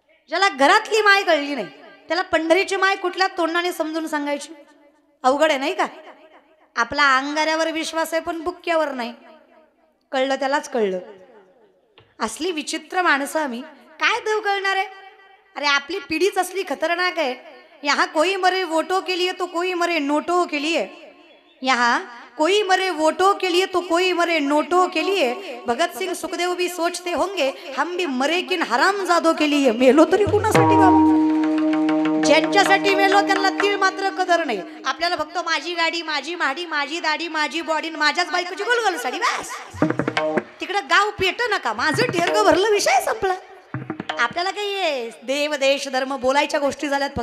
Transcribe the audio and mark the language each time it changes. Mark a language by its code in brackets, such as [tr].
[mr] ज्याला घरातली माय कळली नाही त्याला पंढरीची माय कुठल्या तोंडाने समजून सांगायची? अवघड आहे नाही का? आपला अंगाऱ्यावर विश्वास आहे पण बुक्क्यावर नाही. कळलं त्यालाच कळलं. असली विचित्र माणसं आम्ही. काय देव कळणार आहे? अरे आपली पिढीच असली खतरनाक आहे. [hi] यहाँ कोई मरे वोटों के लिए तो कोई मरे नोटों के लिए. यहाँ कोई मरे वोटों के लिए तो कोई मरे नोटों के लिए. भगत सिंह सुखदेव भी सोचते होंगे हम भी मरे किन हरामजादों के लिए. [mr] मेलो तरी कुणासाठी बाबा? ज्यांच्यासाठी मेलो त्यांना तीळ मात्र कदर नाही. आपल्याला फक्त माझी गाडी, माझी माडी, माझी दाढी, माझी बॉडी, माझ्याच बायकोची गोलगोल साडी, बस. तिकडं गाव पेट नका, माझं टेरग भरलं, विषय संपला. आपल्याला काही देव देश धर्म बोलायच्या गोष्टी झाल्यात.